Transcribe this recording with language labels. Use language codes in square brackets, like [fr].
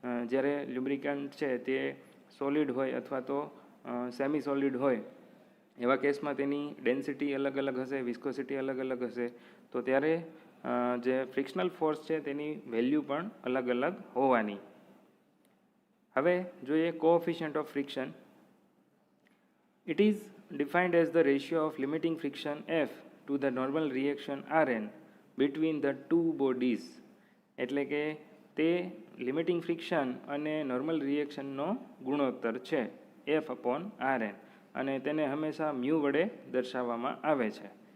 [gu] જ્યારે લ્યુબ્રિકન્ટ છે તે સોલિડ હોય અથવા તો સેમી સોલિડ હોય એવા કેસમાં તેની ડેન્સિટી અલગ અલગ હશે, વિસ્કોસિટી અલગ અલગ હશે. તો ત્યારે જે ફ્રિક્શનલ ફોર્સ છે તેની વેલ્યુ પણ અલગ અલગ હોવાની. હવે જોઈએ coefficient of friction. [en] It is defined as the ratio of limiting friction F to the normal reaction Rn between the two bodies. [gu] એટલે કે તે લિમિટિંગ ફ્રિક્શન અને નોર્મલ રિએક્શનનો ગુણોત્તર છે F/Rn અને તેને હંમેશા મ્યુ વડે દર્શાવવામાં આવે છે.